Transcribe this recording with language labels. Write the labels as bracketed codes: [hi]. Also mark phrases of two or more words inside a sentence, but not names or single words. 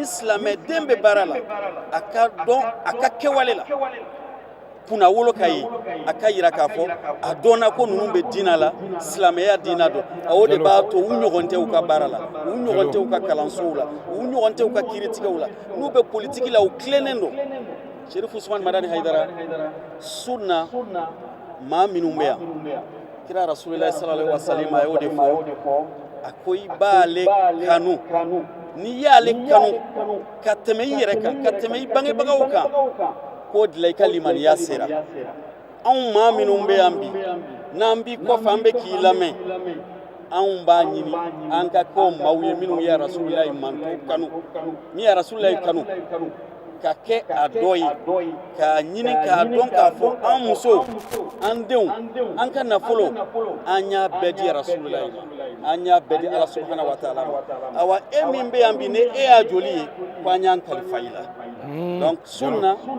[bm] silamɛden bɛ baara la a ka dɔn a ka kɛwale la kunna wolo ka ye a ka yira k'a fɔ a dɔnna ko ninnu bɛ diinɛ la silamɛya diinɛ don a o de b'a to u ɲɔgɔn tɛ u ka baara la u ɲɔgɔn tɛ u ka kalansow la u ɲɔgɔn tɛ u ka kiiritigɛw la n'u bɛ politiki la u tilennen don Sherifu Usmani Madani Hayidara sunna maa minnu bɛ yan kira Rasulilayi [ar] صلى الله عليه وسلم [bm] a y'o de fɔ a ko i b'ale kanu n'i y'ale kanu ka tɛmɛ i yɛrɛ kan ka tɛmɛ i bangebagaw kan k'o de la i ka limaniya sera anw maa minnu bɛ yan bi n'an b'i kɔfɛ an bɛ k'i lamɛn anw b'a ɲini an ka kɛ maaw ye minnu ye Rasulilayi manto kanu min ye Rasulilayi kanu ka kɛ a dɔ ye k'a ɲini k'a dɔn k'a fɔ an musow an denw an ka nafolo an y'a bɛɛ di Rasulilayi ma an y'a bɛɛ di Ala [ar] سبحانه وتعالى [bm] ma awa e min bɛ yan bi ni e y'a joli ye ko an y'an kalifa i la donc sunna